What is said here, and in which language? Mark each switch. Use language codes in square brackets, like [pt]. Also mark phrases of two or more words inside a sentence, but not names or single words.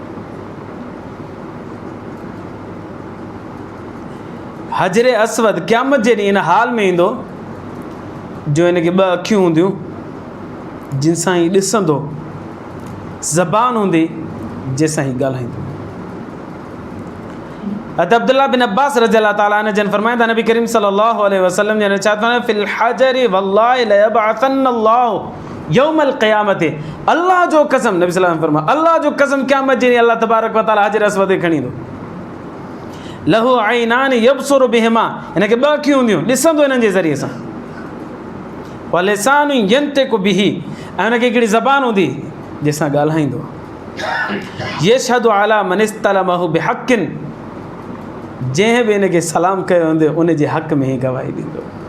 [sd] हजर अस्वद क़यामत जे ॾींहुं इन हाल में ईंदो जो हिनखे 2 अखियूं हूंदियूं, जिन सां ही ॾिसंदो, ज़बान हूंदी जंहिंसां ही ॻाल्हाईंदो। अब्दुल्लाह बिन अब्बास [ar] رضي الله تعالى عنه [sd] जन फरमाइंदा, नबी करीम [ar] صلى الله عليه وسلم [sd] जन चवंदा [ar] في الحجر والله ليبعثنه الله يوم القيامة, [sd] अल्लाह जो कसम, नबी [ar] صلى الله عليه وسلم [sd] फरमाया अल्लाह जो कसम क़यामत जे ॾींहुं अल्लाह [ar] تبارك وتعالى [sd] हजर अस्वद खे खणी ईंदो। [ar] له عينان يبصر بهما, [sd] हिनखे 2 अखियूं हूंदियूं, ॾिसंदो हिननि जे ज़रिए सां। [ar] ولسان ينطق به, [sd] ऐं हुनखे हिकिड़ी ज़बान हूंदी जंहिंसां ॻाल्हाईंदो। [ar] يشهد على من استلمه بحق, [sd] जंहिं बि हिनखे सलाम कयो हूंदो उन जे हक़ में ई गवाही ॾींदो।